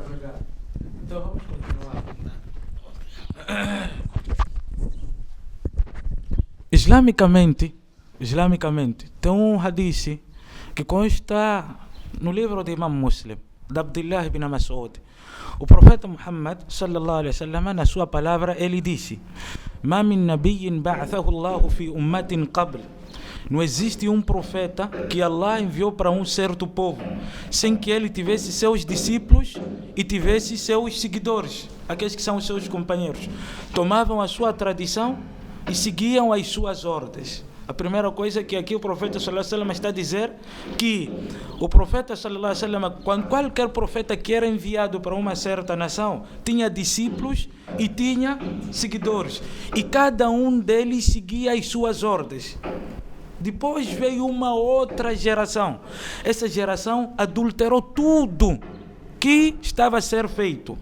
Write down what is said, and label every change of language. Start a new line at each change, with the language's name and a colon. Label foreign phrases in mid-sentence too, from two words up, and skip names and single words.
Portuguese: Então vamos continuar. Islamicamente, tem um hadith que consta no livro de Imam Muslim, de Abdullah ibn Mas'ud. O profeta Muhammad
Arabic: صلى الله عليه وسلم,
Portuguese: na sua palavra, ele disse:
Arabic: "ما من نبي بعثه الله في أمة قبل."
Portuguese: Não existe um profeta que Allah enviou para um certo povo sem que ele tivesse seus discípulos e tivesse seus seguidores, aqueles que são os seus companheiros. Tomavam a sua tradição e seguiam as suas ordens. A primeira coisa que aqui o profeta
Arabic: صلى الله عليه وسلم
Portuguese: está a dizer, que o profeta
Arabic: صلى الله عليه وسلم,
Portuguese: quando qualquer profeta que era enviado para uma certa nação, tinha discípulos e tinha seguidores, e cada um deles seguia as suas ordens. Depois veio uma outra geração. Essa geração adulterou tudo que estava a ser feito.